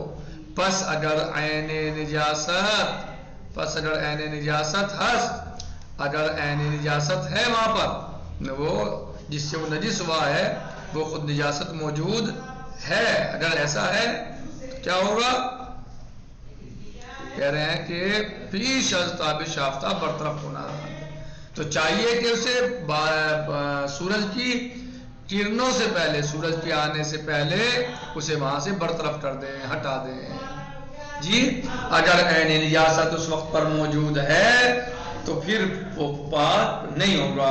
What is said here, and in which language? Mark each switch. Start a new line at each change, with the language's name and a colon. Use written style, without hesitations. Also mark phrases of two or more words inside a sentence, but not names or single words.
Persian: پس اگر عین نجاست ہست،
Urdu: اگر عین نجاست ہے وہاں پر، وہ جس سے وہ نجس ہوا ہے وہ خود نجاست موجود ہے، اگر ایسا ہے کیا ہوگا؟ کہہ رہے ہیں کہ
Persian: پیش از تابش آفتاب برطرف
Urdu: ہونا، تو چاہیے کہ اسے سورج کی کرنوں سے پہلے، سورج کے آنے سے پہلے اسے وہاں سے برطرف کر دیں، ہٹا دیں. جی اگر عین نجاست اس وقت پر موجود ہے تو پھر وہ پاک نہیں ہوگا.